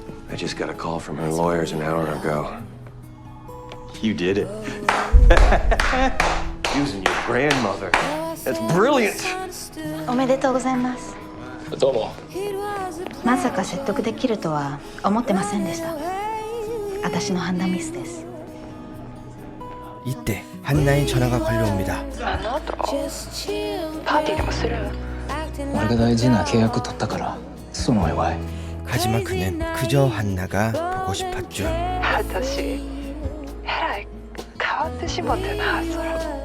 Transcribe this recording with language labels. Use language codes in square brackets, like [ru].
[en] I just got a call from her lawyers an hour ago. You did it. Using your grandmother. That's brilliant. [ja] おめでとうございます。どうも。まさか説得できるとは思ってませんでした。私の判断ミスです。 [ko] 이때 한나의 전화가 걸려옵니다. [ja] パーティーでもする？俺が大事な契約取ったからそのお祝い。 [ko] 하지만 그는 그저 한나가 보고 싶었죠. [ja] 私えらい変わってしもてなそら。